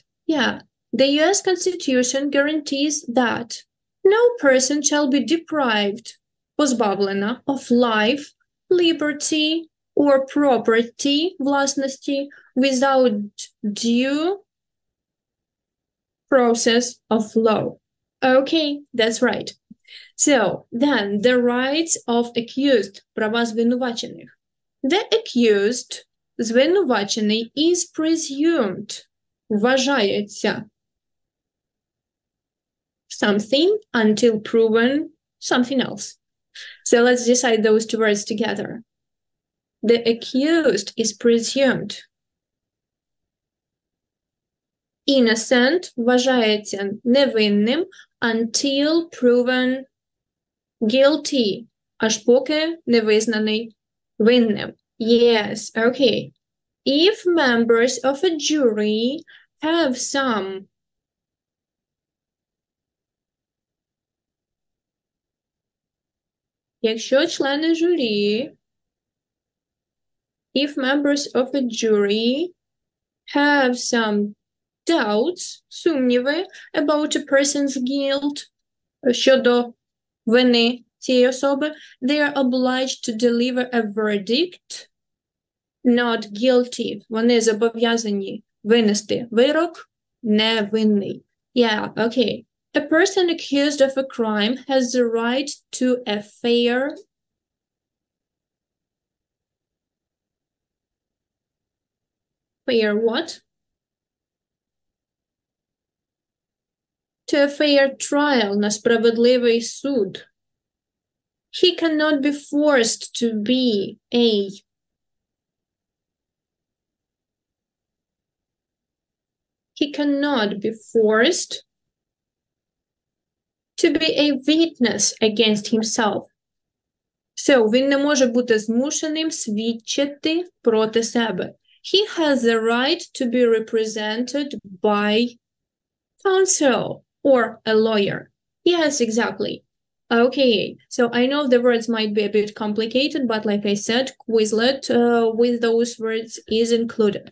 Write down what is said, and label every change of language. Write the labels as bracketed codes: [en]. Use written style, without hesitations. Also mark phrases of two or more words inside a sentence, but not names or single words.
[en] Yeah, the US Constitution guarantees that no person shall be deprived, позбавлена, of life, liberty, or property, власності, without due process of law. Okay, that's right. So, then the rights of accused, [uk] права звинувачених. [en] The accused, звинувачений, is presumed, вважається, something until proven something else. So let's decide those two words together. The accused is presumed. Innocent [uk] вважається невинним [en] until proven guilty, [uk] аж поки не визнаний винним. [en] Yes, okay. If members of a jury have some [uk] якщо члени журі, [en] if members of a jury have some doubts, сумніви about a person's guilt, [uk] щодо вини цієї особи, [en] they are obliged to deliver a verdict, not guilty. [uk] Вони зобов'язані винести вирок невинний. [en] Yeah, okay. A person accused of a crime has the right to a fair what? To a fair trial, [uk] на справедливий суд. [en] He cannot be forced to be a a witness against himself. So, [uk] він не може бути змушеним свідчити проти себе. [en] He has the right to be represented by counsel or a lawyer. Yes, exactly. Okay, so I know the words might be a bit complicated, but like I said, Quizlet with those words is included.